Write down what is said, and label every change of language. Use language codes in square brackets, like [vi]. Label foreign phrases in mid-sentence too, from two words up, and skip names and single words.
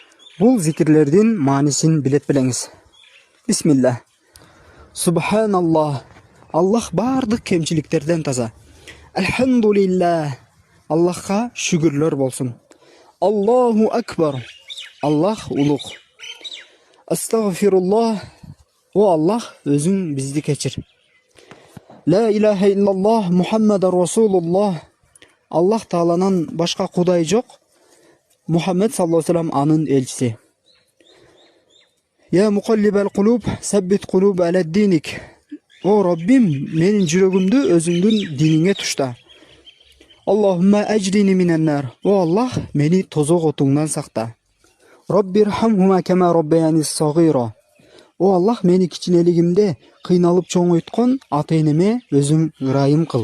[ky] Бул зикирлердин маанисин билет билеңиз. [ar] بسم الله. سبحان الله. [ky] Аллах бардык кемчиликтерден таза. [ar] الحمد لله. [ky] Аллахка шүгүрлөр болсун. [ar] الله أكبر. [ky] Аллах улуг. [ar] أستغفر الله. [ky] О Аллах, өзүң бизди кечир. [ar] لا إله إلا الله محمد رسول الله. [ky] Аллах Тааланан башка кудай жок. [ar] محمد صلى الله عليه وسلم [ky] анын элчиси. [ar] يا مقلب القلوب، ثبت قلوب على دينك. [ky] О Раббим, менин жүрөгүмдү өзүңдүн диниңе тушта. [ar] اللهم أجرني من النار. [ky] О Аллах, мени тозок отуңдан сакта. [ar] رب ارحمهما كما ربياني صغيرا. [ky] О Аллах, мени кичинелигимде кыйналып чоңойткон ата-энеме өзүң ырайым кыл.